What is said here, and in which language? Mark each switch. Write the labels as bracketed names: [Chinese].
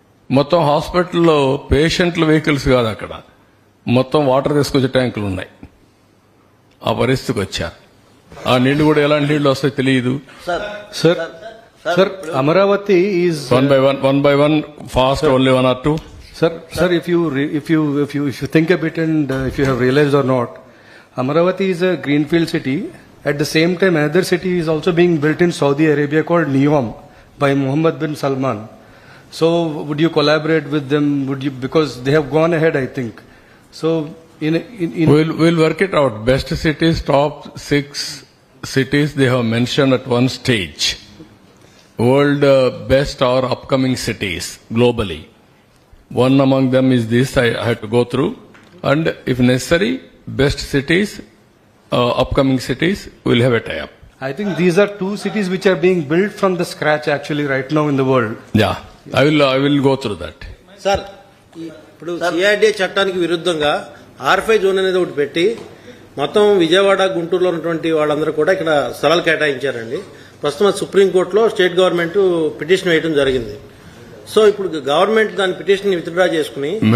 [Telugu] మొత్తం హాస్పిటల్లో పేషెంట్ల వెహికల్స్ కాదు, అక్కడ మొత్తం వాటర్ తీసుకొచ్చే ట్యాంకులు ఉన్నాయి. ఆ పరిస్థితికి వచ్చారు. ఆ నీళ్లు కూడా ఎలాంటి నీళ్లు వస్తాయో తెలియదు. [English] Sir, Amaravati is one by one fast, only 1 or 2. Sir, if you think a bit and if you have realized or not, Amaravati is a greenfield city. At the same time, another city is also being built in Saudi Arabia called NEOM by Mohammed bin Salman. So, would you collaborate with them? Would you, because they have gone ahead, I think. So, we'll work it out. Best cities, top 6 cities they have mentioned at one stage. World best or upcoming cities globally. One among them is this. I had to go through, and if necessary, best cities, upcoming cities, we'll have a tie-up. I think these are 2 cities which are being built from the scratch actually right now in the world. Yeah, I will go through that. [Telugu] Sir, ఇప్పుడు CRDA చట్టానికి విరుద్ధంగా R5 zone అనేది ఒకటి పెట్టి మొత్తం విజయవాడ, గుంటూరులో ఉన్నటువంటి వాళ్ళందరూ కూడా ఇక్కడ స్థలాలు కేటాయించారండి. ప్రస్తుతం సుప్రీంకోర్టులో స్టేట్ గవర్నమెంట్ పిటిషన్ వేయడం జరిగింది. సో ఇప్పుడు గవర్నమెంట్ దాని పిటిషన్ విత్డ్రా చేసుకుని